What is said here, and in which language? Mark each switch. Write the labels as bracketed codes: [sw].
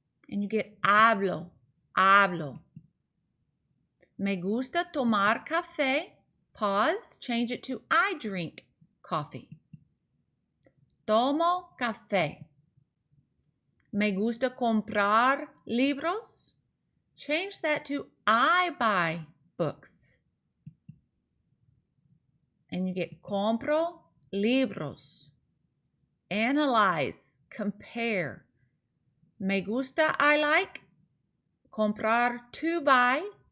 [en] And you get [es] hablo, hablo. Me gusta tomar café. [en] Pause, change it to I drink coffee. [es] Tomo café. Me gusta comprar libros. [en] Change that to I buy books. And you get [es] compro libros. [en] Analyze, compare. [es] Me gusta, [en] I like. [es] Comprar, [en] to buy.